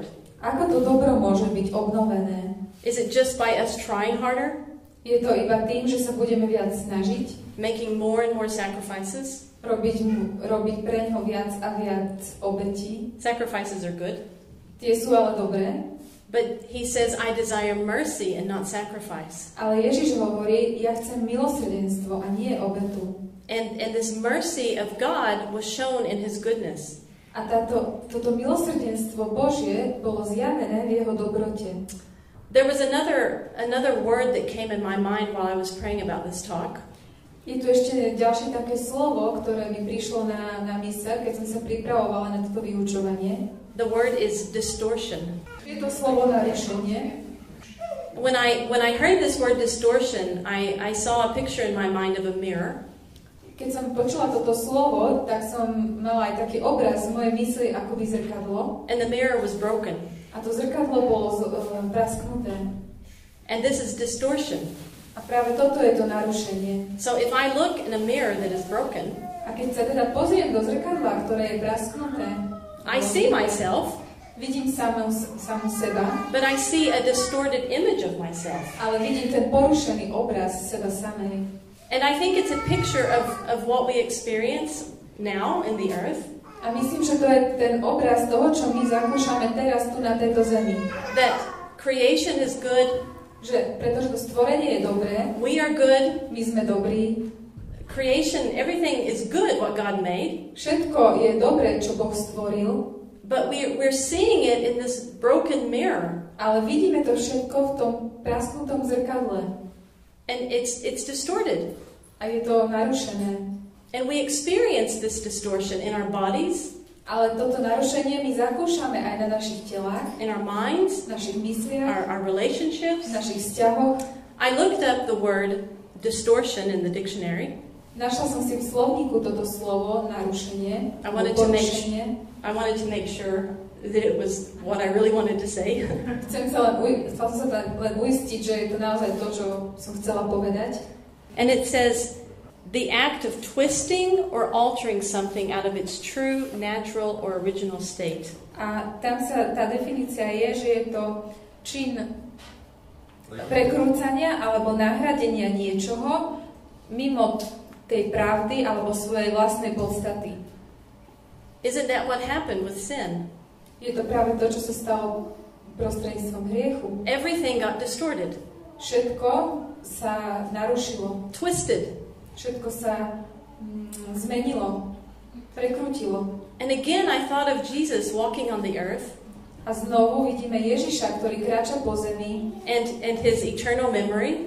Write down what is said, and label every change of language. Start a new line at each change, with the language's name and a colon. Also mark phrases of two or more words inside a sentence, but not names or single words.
Slovak: Ako to dobro môže byť obnovené?
English: Is it just by us trying harder?
Slovak: Je to iba tým, že sa budeme viac snažiť?
English: Making more and more sacrifices?
Slovak: Robiť pre ňo viac a viac obetí?
English: Sacrifices are good.
Slovak: Tie sú ale dobré.
English: But he says, I desire mercy and not sacrifice.
Slovak: Ale Ježiš hovorí, ja chcem milosrdenstvo a nie obetu.
English: And this mercy of God was shown in his goodness.
Slovak: A toto milosrdenstvo Božie bolo zjavené v jeho dobrote.
English: There was another word that came in my mind while I was praying about this talk.
Slovak: Je tu ešte ďalšie také slovo, ktoré mi prišlo na myseľ, keď som sa pripravovala na toto vyučovanie.
English: The word is distortion.
Slovak: Je to slovo narušenie.
English: When I heard this word distortion, I saw a picture in my mind of a mirror.
Slovak: Keď som počula toto slovo, tak som mala aj taký obraz v mojej mysli, akoby zrkadlo.
English: And the mirror was broken.
Slovak: A to zrkadlo bolo prasknuté.
English: And this is distortion.
Slovak: A práve toto je to narušenie.
English: So if I look in a mirror that is broken,
Slovak: a keď sa teda pozriem do zrkadla, ktoré je prasknuté,
English: I see myself,
Slovak: vidím samu seba,
English: but I see a distorted image of myself.
Slovak: Ale vidím ten porušený obraz seba samej.
English: And I think it's a picture of what we experience now in the earth.
Slovak: A myslím, že to je ten obraz toho, čo my zakúšame teraz tu na tejto zemi.
English: That creation is good.
Slovak: Že pretože to stvorenie je dobré.
English: We are good.
Slovak: My sme dobrí.
English: Creation, everything is good what God made.
Slovak: Všetko je dobré, čo Boh stvoril.
English: But we're seeing it in this broken mirror.
Slovak: Ale vidíme to všetko v tom prasknutom zrkadle.
English: And it's distorted.
Slovak: A je to narušené.
English: And we experience this distortion in our bodies.
Slovak: Ale toto narušenie my zakúšame aj na našich telách,
English: in our minds,
Slovak: v našich mysliach,
English: our relationships.
Slovak: v našich vzťahoch.
English: I looked up the word distortion in the dictionary.
Slovak: Našla som si v slovníku toto slovo narušenie.
English: I wanted to make sure that it was what I really wanted to say.
Slovak: Chcela som sa len uistiť, že je to naozaj to, čo som chcela povedať.
English: And it says the act of twisting or altering something out of its true, natural or original state.
Slovak: A tam tá definícia je, že je to čin prekrúcania alebo nahradenia niečoho mimo tej pravdy alebo svojej vlastnej podstaty.
English: Isn't that what happened with sin?
Slovak: Je to práve to, čo sa stalo prostredníctvom hriechu.
English: Everything got distorted.
Slovak: Všetko sa narušilo.
English: Twisted.
Slovak: Všetko sa zmenilo, prekrútilo.
English: And again I thought of Jesus walking on the earth.
Slovak: A znovu vidíme Ježiša, ktorý kráča po zemi.
English: And his eternal memory.